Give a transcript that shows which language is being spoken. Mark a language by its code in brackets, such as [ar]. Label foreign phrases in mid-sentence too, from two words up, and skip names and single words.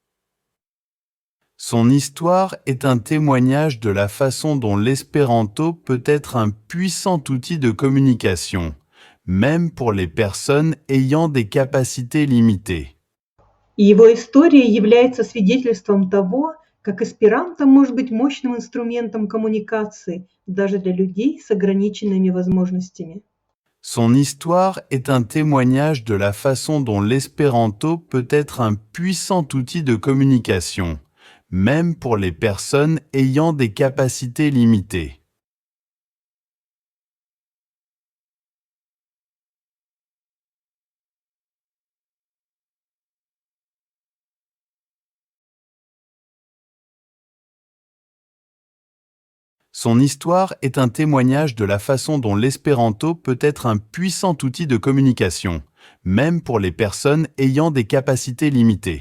[fr] Son histoire est un témoignage de la façon dont l'espéranto peut être un puissant outil de communication, même pour les personnes ayant des capacités limitées. [ru] Его история является свидетельством того, как эсперанто может быть мощным инструментом коммуникации даже для людей с ограниченными возможностями. [fr] Son histoire est un témoignage de la façon dont l'espéranto peut être un puissant outil de communication, même pour les personnes ayant des capacités limitées. Son histoire est un témoignage de la façon dont l'espéranto peut être un puissant outil de communication, même pour les personnes ayant des capacités limitées.